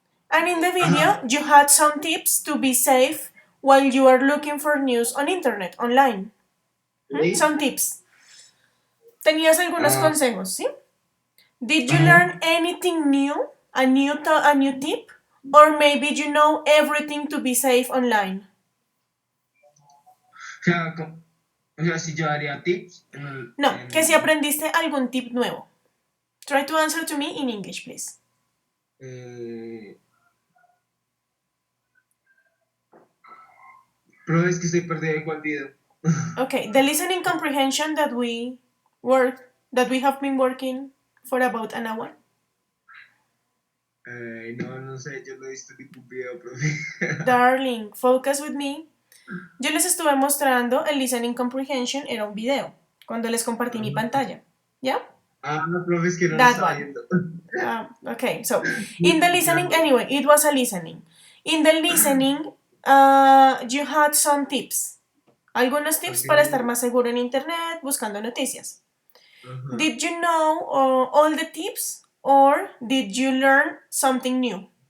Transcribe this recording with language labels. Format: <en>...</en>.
<en>And in the video, you had some tips to be safe while you are looking for news on internet, online. Some tips.</en> <es>Tenías algunos consejos, ¿sí?</es> <en>Did you learn anything new? A new tip? Or maybe you know everything to be safe online?</en> <es>O sea, si yo daría tips. No, que si aprendiste algún tip nuevo.</es> <en>Try to answer to me in English, please.</en> <es>Pero es que estoy perdido de cuál video.</es> <en>Okay, the listening comprehension that we have been working for about an hour.</en> <es>No sé, yo no he visto ningún video, profe.</es> <en>Darling, focus with me.</en> <es>Yo les estuve mostrando el listening comprehension, era un video, cuando les compartí mi pantalla. ¿Ya? No, profe, es que no lo</es> <en>That</en> <es>estaba</es> <en>one.</en> <es>viendo.</es> <en>Okay, so in the listening, anyway, it was a listening. In the listening, you had some tips.</en> <es>Algunos tips para estar más seguro en internet, buscando noticias.</es> <en>Did you know all the tips or did you learn something new?</en>